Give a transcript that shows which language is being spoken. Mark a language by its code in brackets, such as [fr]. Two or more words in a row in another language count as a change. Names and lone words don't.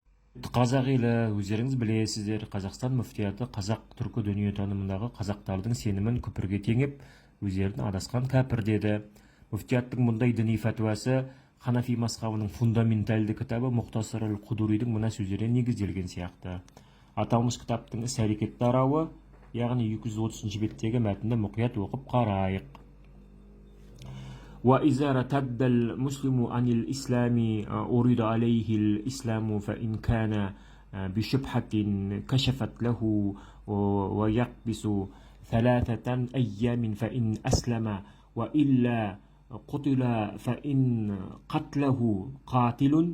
[kk] Қазақ елі, өздеріңіз білесіздер, Қазақстан мүфтияты қазақ түркі дүниетанымындағы қазақтардың сенімін күпірге теңеп, өздерін адасқан кәпір деді. Мүфтияттың мұндай діни фәтуасы Ханафи мазхабының фундаментальді кітабы Мұхтасар аль-Қудуридің мына сөздеріне негізделген сияқты. Аталмыш кітаптың іс-әрекет тарауы, яғни 230 беттегі мәтінді мұқият оқып қарайық. [ar] وإذا ارتد المسلم عن الإسلام أريد عليه الإسلام فإن كان بشبهة كشفت له ويقبس 3 أيام فإن أسلم وإلا قتل فإن قتله قاتل